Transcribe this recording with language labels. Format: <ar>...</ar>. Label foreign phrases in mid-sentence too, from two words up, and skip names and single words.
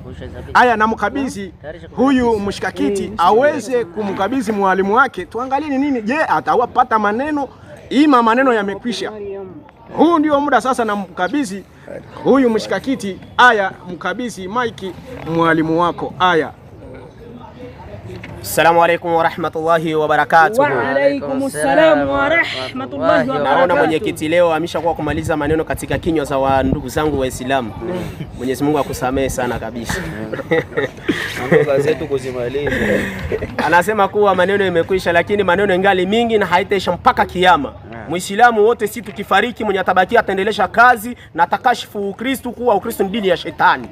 <sw>Haya, namkabidhi huyu mshikakiti aweze kumkabidhi mwalimu wake. Tuangalie ni nini. Je, atawapata maneno? Ima maneno yamekwisha. Huu ndio muda sasa namkabidhi huyu mshikakiti. Aya, mkabidhi maiki mwalimu wako. Aya.</sw> <ar>السلام عليكم ورحمة الله وبركاته. وعليكم السلام ورحمة الله وبركاته.</ar> <sw>Naona mwenyekiti leo ameshakuwa kumaliza maneno katika kinywa za wa ndugu zangu Waislamu. Mwenyezi Mungu akusamehe sana kabisa. Mambo zetu kuzimaliza. Anasema kuwa maneno yamekwisha, lakini maneno ingali mingi na haitaisha mpaka kiyama. Muislamu wote si tukifariki, mwenye atabakia ataendelesha kazi na atakashifu Ukristo kuwa Ukristo ni dini ya shetani.</sw>